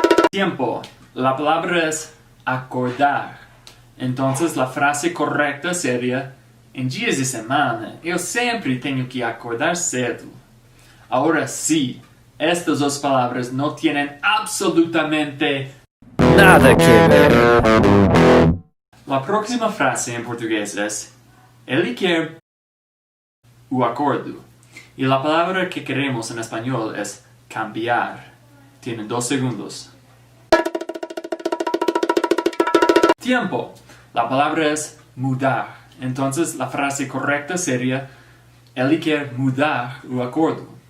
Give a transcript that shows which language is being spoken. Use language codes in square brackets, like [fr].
[es] Tiempo. La palabra es acordar. Entonces la frase correcta sería: [pt] em dias de semana, eu sempre tenho que acordar cedo. [es] Ahora sí. Estas 2 palabras no tienen absolutamente Nada que ver. La próxima frase en portugués es: [pt] ele quer o acordo. [es] Y la palabra que queremos en español es cambiar. Tienen 2 segundos. Tiempo. La palabra es mudar. Entonces la frase correcta sería: [pt] ele quer mudar o acordo.